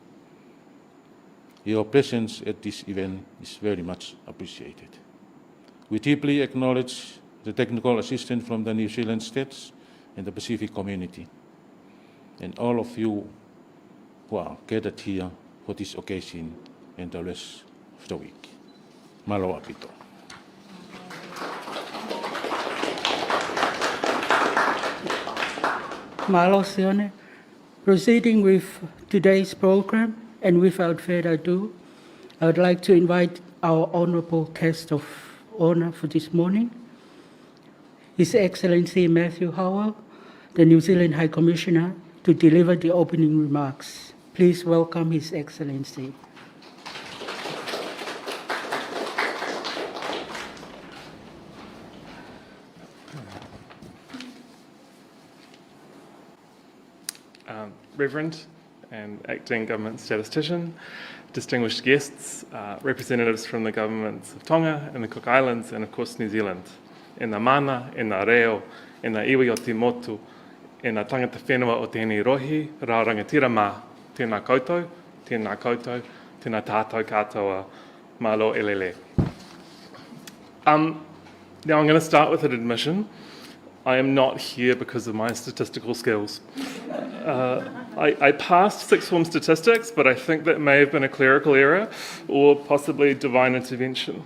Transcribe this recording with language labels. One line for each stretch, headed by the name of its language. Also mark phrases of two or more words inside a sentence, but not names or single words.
English: Your presence at this event is very much appreciated. We deeply acknowledge the technical assistance from the New Zealand states and the Pacific community, and all of you who are gathered here for this occasion and the rest of the week.
Tongan: Malo apito. Malo Sione.
English: Proceeding with today's program, and without further ado, I would like to invite our honorable guest of honor for this morning, His Excellency Matthew Howell, the New Zealand High Commissioner, to deliver the opening remarks. Please welcome His Excellency. Reverend and Acting Government Statistician, distinguished guests, representatives from the governments of Tonga and the Cook Islands, and of course New Zealand.
Māori: E ngā mana, e ngā reo, e ngā iwi o te motu, e ngā tangata whenua o tēnei rohi, rā rangatira mā, tēnā koutou, tēnā tātou katoa,
Tongan: malo elele.
English: Now I'm going to start with an admission. I am not here because of my statistical skills. I passed sixth form statistics, but I think that may have been a clerical error or possibly divine intervention.